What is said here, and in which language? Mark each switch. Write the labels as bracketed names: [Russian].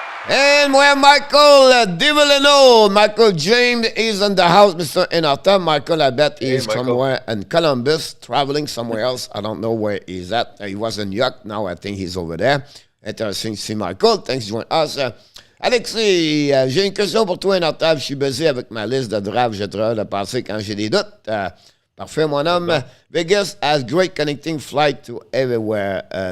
[English] And we have Michael Divileno. Michael James is in the house, Mr. ENORTAP. Michael, I bet he's somewhere in Columbus, traveling somewhere else. I don't know where he's at. He was in New York. Now I think he's over there. Interesting to see Michael. Thanks for joining us. [French] Alexis, j'ai une question pour toi, ENORTAP. Je suis busy avec ma liste de draft. J'ai trop hâte de passer quand j'ai des doutes. Parfait, mon homme. [English] Vegas has great connecting flight to everywhere.